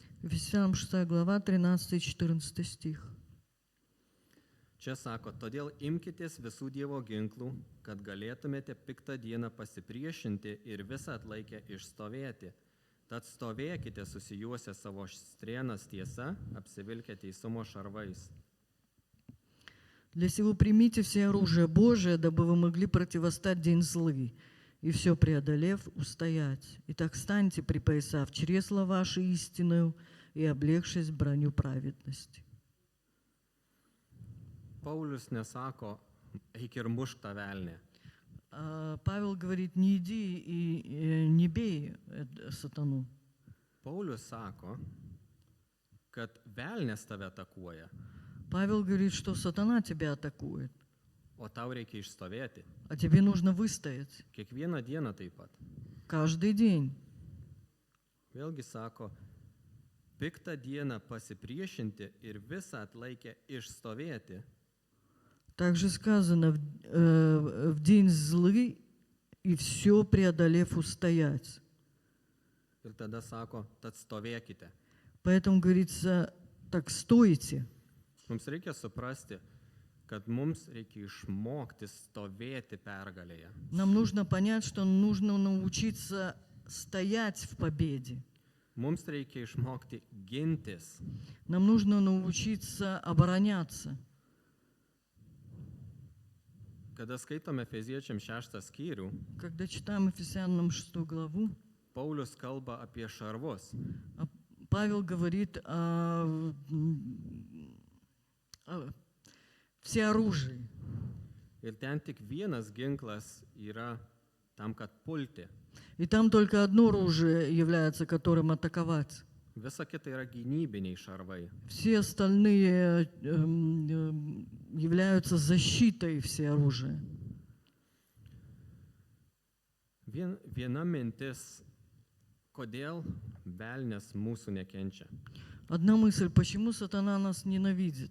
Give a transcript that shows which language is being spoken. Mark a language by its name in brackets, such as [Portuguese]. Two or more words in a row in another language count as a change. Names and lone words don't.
[Russian] Ефесянам 6 глава, 13 и 14 стих. [Lithuanian] Čia sako, todėl imkitės visų Dievo ginklų, kad galėtumėte piktą dieną pasipriešinti ir visą atlaikę išstovėti. Tad stovėkite susijuosę savo strėnas tiesa, apsivilkę teisumo šarvais. [Russian] Для сего примите все оружие Божие, дабы вы могли противостать день злый, и все преодолев, устоять. Итак, станьте, припоясав чресла ваши истинную и облегшись броню праведности. [Lithuanian] Paulius nesako, eik ir mušk tą velnį. [Russian] Павел говорит, не иди и не бей сатану. [Lithuanian] Paulius sako, kad velnės tave atakuoja, [Russian] Павел говорит, что сатана тебя атакует, [Lithuanian] o tau reikia išstovėti. [Russian] а тебе нужно выстоять [Lithuanian] Kiekvieną dieną taip pat. [Russian] каждый день. [Lithuanian] Vėlgi sako, piktą dieną pasipriešinti ir visą atlaikę išstovėti. [Russian] Также сказано, в день злый и все преодолев устоять. [Lithuanian] Ir tada sako, tad stovėkite. [Russian] Поэтому говорится, так стойте. [Lithuanian] Mums reikia suprasti, kad mums reikia išmokti stovėti pergalėje. [Russian] Нам нужно понять, что нужно научиться стоять в победе. [Lithuanian] Mums reikia išmokti gintis. [Russian] Нам нужно научиться обороняться. [Lithuanian] Kada skaitome Efeziečiam 6 skyrių, [Russian] Когда читаем Ефесянам 6 главу, [Lithuanian] Paulius kalba apie šarvus. [Russian] Павел говорит о всеоружии. [Lithuanian] Ir ten tik vienas ginklas yra tam, kad pulti. [Russian] И там только одно оружие является, которым атаковать. [Lithuanian] Visa kita yra gynybiniai šarvai. [Russian] Все остальные являются защитой всеоружия. [Lithuanian] Viena mintis, kodėl velnės mūsų nekenčia. [Russian] Одна мысль, почему сатана нас ненавидит?